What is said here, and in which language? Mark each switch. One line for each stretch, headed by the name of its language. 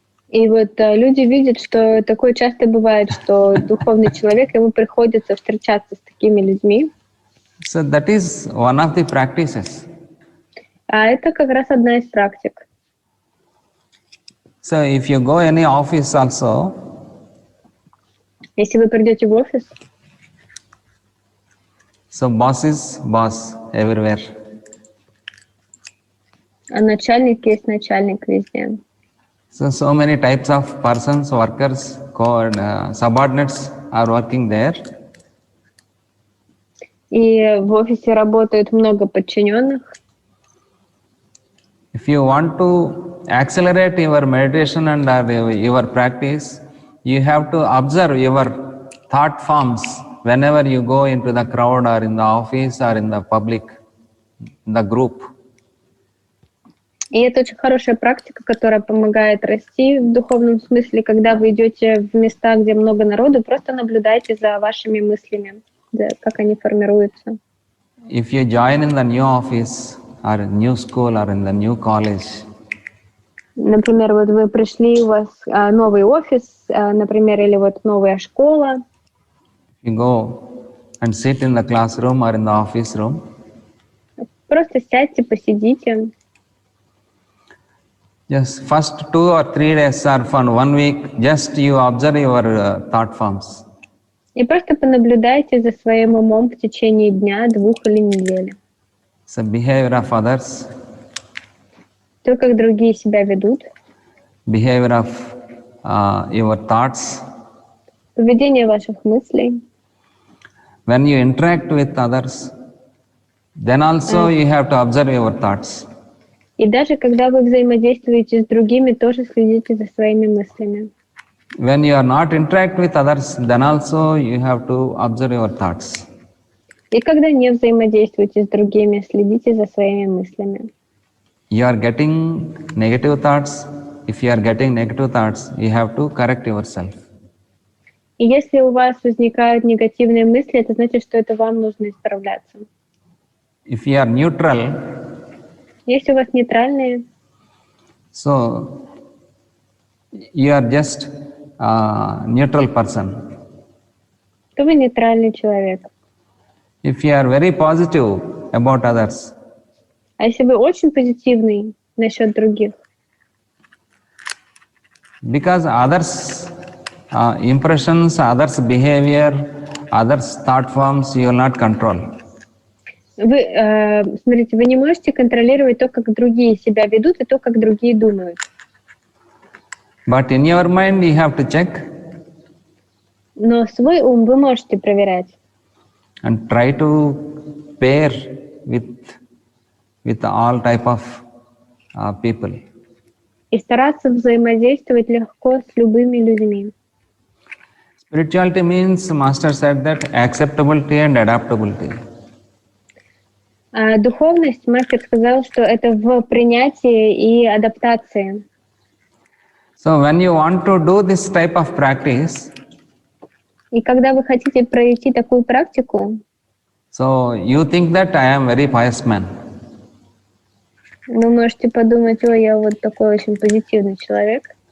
Russian: И вот люди видят, что такое часто бывает, что духовный человек, ему приходится встречаться с такими людьми.
English: So that is one of the practices.
Russian: А это как раз одна из практик.
English: So if you go any office also,
Russian: Если вы придете в офис,
English: so boss is boss everywhere.
Russian: а начальник есть начальник везде.
English: So many types of persons, workers, subordinates are working there.
Russian: И в офисе работает много подчиненных.
English: If you want to accelerate your meditation and your practice, you have to observe your thought forms whenever you go into the crowd or in the office or in the public, in the group.
Russian: И это очень хорошая практика, которая помогает расти в духовном смысле. Когда вы идете в места, где много народу, просто наблюдайте за вашими мыслями, как они формируются.
English: If you join in the new office or new school or in the new college,
Russian: например, вот вы пришли, у вас новый офис, например, или вот новая школа.
English: you go and sit in the classroom or in the office room.
Russian: Просто сядьте, посидите.
English: Just first 2 or 3 days or for 1 week, just you observe your thought forms.
Russian: И просто понаблюдайте за своим умом в течение дня, 2 или недели.
English: So behavior of others,
Russian: То, как другие себя ведут,
English: behavior of your thoughts.
Russian: поведение ваших мыслей.
English: When you interact with others, then also you have to observe your thoughts.
Russian: И даже когда вы взаимодействуете с другими, тоже следите за своими мыслями.
English: When you are not interact with others, then also you have to observe your thoughts.
Russian: И когда не взаимодействуете с другими, следите за своими мыслями.
English: You are getting negative thoughts. If you are getting negative thoughts, you have to correct yourself.
Russian: И если у вас возникают негативные мысли, это значит, что это вам нужно исправляться.
English: If you are neutral,
Russian: Если у вас нейтральные,
English: so you are just a neutral person.
Russian: то вы нейтральный человек.
English: If you are very positive about others,
Russian: А если вы очень позитивный насчет других,
English: because others' impressions, others' behavior, others' thought forms, you will not control.
Russian: вы, смотрите, вы не можете контролировать то, как другие себя ведут, и то, как другие думают.
English: But in your mind, you have to check
Russian: Но свой ум вы можете проверять.
English: and try to pair with all type of people.
Russian: И стараться взаимодействовать легко с любыми людьми.
English: Spirituality means, Master said that acceptability and adaptability.
Russian: Духовность, мастер сказал, что это в принятии и адаптации.
English: So when you want to do this type of practice,
Russian: И когда вы хотите пройти такую практику,
English: so you think that I am very pious man.
Russian: вы можете подумать: ой, я вот такой очень позитивный человек.